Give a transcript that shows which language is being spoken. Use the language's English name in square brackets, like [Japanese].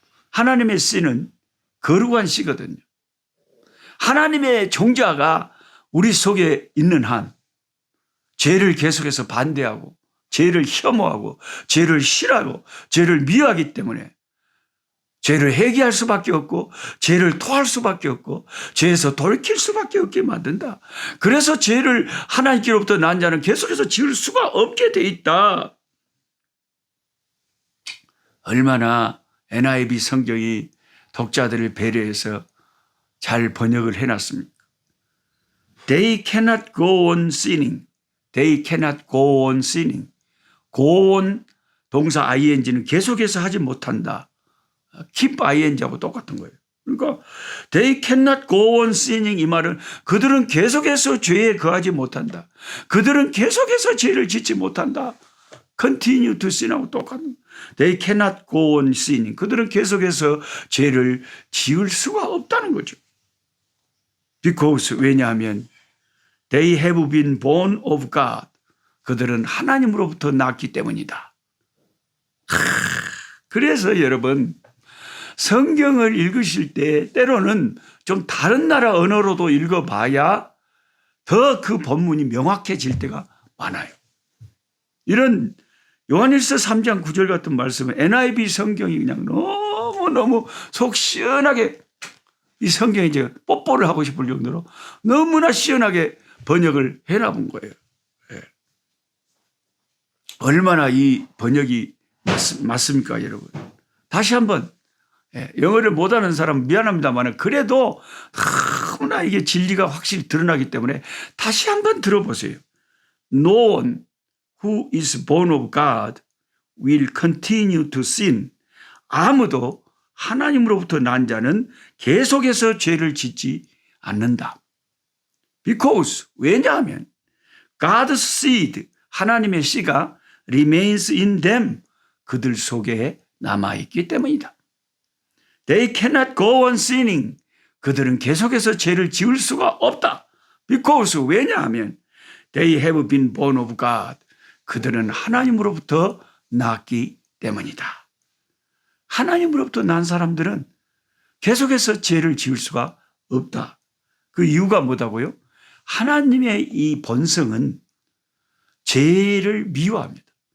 [Korean] 하나님의 씨는 거룩한 씨거든요. 하나님의 종자가 우리 속에 있는 한 죄를 계속해서 반대하고 죄를 혐오하고 죄를 싫어하고 죄를 미워하기 때문에 죄를 회개할 수밖에 없고 죄를 토할 수밖에 없고 죄에서 돌이킬 수밖에 없게 만든다. 그래서 죄를 하나님께로부터 난 자는 계속해서 지을 수가 없게 돼 있다. 얼마나 NIV 성경이 독자들을 배려해서 잘 번역을 해놨습니다. [English] They cannot go on sinning. They cannot go on sinning. [Korean] go on 동사 ing는 계속해서 하지 못한다. keep ing하고 똑같은 거예요. 그러니까 [English] they cannot go on sinning [Korean] 이 말은 그들은 계속해서 죄에 거하지 못한다. 그들은 계속해서 죄를 짓지 못한다. [English] continue to sin [Korean] 하고 똑같은 [English] they cannot go on sinning. [Korean] 그들은 계속해서 죄를 지을 수가 없다는 거죠. [English] Because [Korean] 왜냐하면 [English] they have been born of God. [Korean] 그들은 하나님으로부터 났기 때문이다. 그래서 여러분 성경을 읽으실 때 때로는 좀 다른 나라 언어로도 읽어봐야 더 그 본문이 명확해질 때가 많아요. 이런 요한일서 3장 9절 같은 말씀은 NIV 성경이 그냥 너무너무 속 시원하게 이 성경에 이제 뽀뽀를 하고 싶을 정도로 너무나 시원하게 번역을 해놔본 거예요. 예. 얼마나 이 번역이 맞습니까, 여러분? 다시 한번 영어를 못하는 사람 미안합니다만 그래도 너무나 이게 진리가 확실히 드러나기 때문에 다시 한번 들어보세요. [English] No one who is born of God will continue to sin. [Korean] 아무도 하나님으로부터 난 자는 계속해서 죄를 짓지 않는다. [English] Because [Korean] 왜냐하면 [English] God's seed [Korean] 하나님의 씨가 [English] remains in them [Korean] 그들 속에 남아있기 때문이다. [English] They cannot go on sinning. [Korean] 그들은 계속해서 죄를 지을 수가 없다. [English] Because [Korean] 왜냐하면 [English] they have been born of God. [Korean] 그들은 하나님으로부터 났기 때문이다. 하나님으로부터 난 사람들은 계속해서 죄를 지을 수가 없다. 그 이유가 뭐다고요? 하나님의 이 본성은 죄를 미워합니다.